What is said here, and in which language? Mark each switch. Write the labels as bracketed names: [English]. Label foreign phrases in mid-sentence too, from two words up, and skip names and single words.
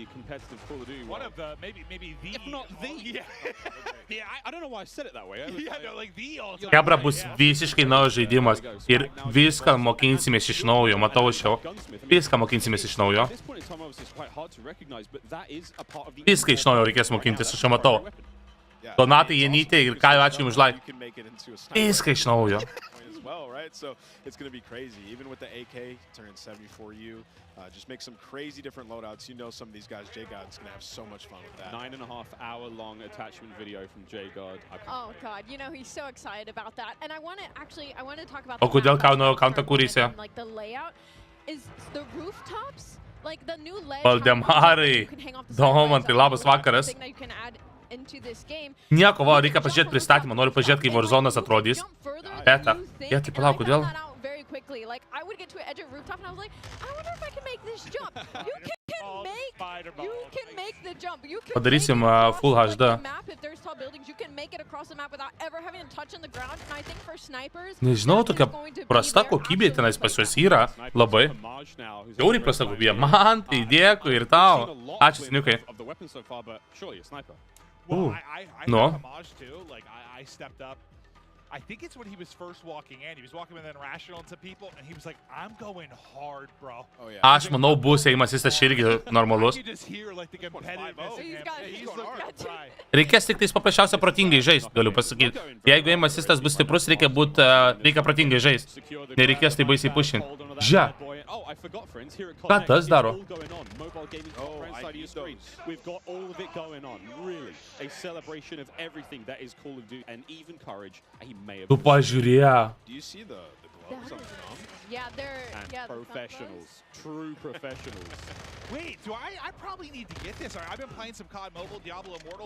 [Lithuanian] Hebra, bus visiškai naujas žaidimas ir viską mokinsimės iš naujo, matau aš jau. Viską mokinsimės iš naujo. Viską iš naujo reikės mokintis, aš jau matau. Donatai, Jenytė ir Kajo, ačiū jums už laiką. Viską iš naujo. [English] So it's going to be crazy. Even with the AK turning 70 for you, just make some crazy different loadouts. You know, some of these guys, J-God's going to have so much fun with that. 9.5-hour long attachment video from J-God. Oh God, you know he's so excited about that. And I want to talk about. [Lithuanian] O kodėl Kauno kaunta kūrėsi? [English] Like the layout is the rooftops, like the new layout. [Lithuanian] Valdemarai, Domantai, labas vakaras. Nieko, va, reikia pažiūrėti pristatymą, noriu pažiūrėti, kaip Warzone'as atrodys. Beta. Jie, tai palauk, kodėl? [English] quickly. Like, I would get to an edge of rooftop and I was like, I wonder if I can make this jump. You can make the jump. You can [Lithuanian] Padarysim [English] full HD. map if there's tall buildings. You can make it across the map without ever having to touch on the ground. And I think for snipers, [Lithuanian] nežinau, tokia prasta kokybė tenais pas juos yra. Labai. Žiauriai prasta kokybė. Man, tai dėkui ir tau. Ačiū, seniukai. [English] Well, I No. homage too. Like I stepped up. I think it's when he was first walking in. He was walking with an irrational to people, and he was like, "I'm going hard, bro." Oh yeah. [Lithuanian] Aš manau, bus ėjimas jis irgi normalus. [English] You just hear like the competitiveness in him. He's looking right. [Lithuanian] Reikės tik tais paprasčiausia protingai žaisti, galiu pasakyti. Jeigu ėjimas jis bus stiprus, reikia protingai žaisti. Nereikės tai baisiai pušinti. Žia. Ką tas daro? [English] We've got all of it going on, really. A celebration of everything that is Call of Duty and even courage. [Lithuanian] Tu pažiūrė. [English] Do you see the gloves on the arm? yeah, they're And professionals, true professionals. Wait, do I probably need to get this? I've been playing some COD Mobile, Diablo Immortal.